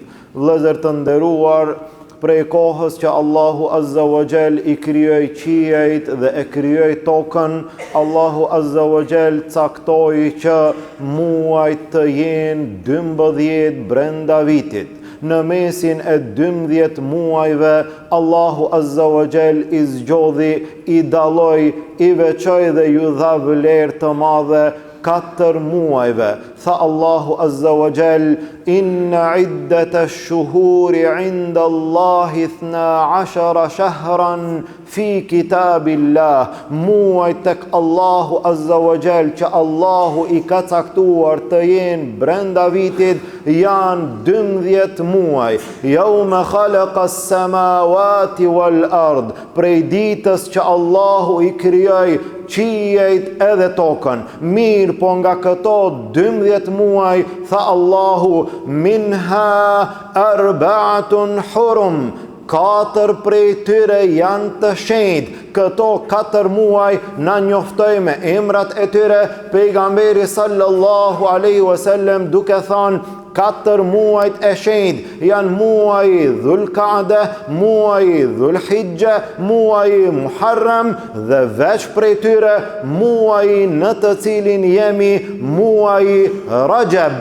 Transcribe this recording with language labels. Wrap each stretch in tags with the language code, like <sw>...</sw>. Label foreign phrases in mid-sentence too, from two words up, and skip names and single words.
<sq>Vëllezër të nderuar, prej kohës që Allahu</sq> <ar>عز وجل</ar> <sq>I krijoi qiejt dhe e krijoi tokën, Allahu</sq> <ar>عز وجل</ar> <sq>caktoi që muajt të jenë 12 brenda vitit. Në mesin e 12 muajve, Allahu</sq> <ar>عز وجل</ar> <sq>I zgjodhi, I dalloi, I veçoi dhe ju dha vlerë të madhe 4 muajve. Tha Allahu</sq> <ar>عز وجل: إن عدة الشهور عند الله 12 شهرا في كتاب الله.</ar> <sq>Muajt tek Allahu</sq> <ar>عز وجل</ar> <sq>që Allahu I ka caktuar të jenë brenda vitit janë 12 muaj.</sq> <ar>يوم خلق السماوات والأرض.</ar> <sq>Prej ditës që Allahu I krijoi qiejt edhe tokën. Mirë po nga këto 12 muaj, tha Allahu,</sq> <ar>منها أربعة حرم.</ar> <sq>4 prej tyre janë të shenjtë. Këto 4 muaj na njoftoi me emrat e tyre pejgamberi</sq> <ar>صلى الله عليه وسلم</ar> <sq>duke thënë 4 muajt e shenjtë janë muaji Dhul-Qa'da, muaji Dhul-Hijja, muaji Muharram dhe veç prej tyre muaji në të cilin jemi muaji Rajab.</sq>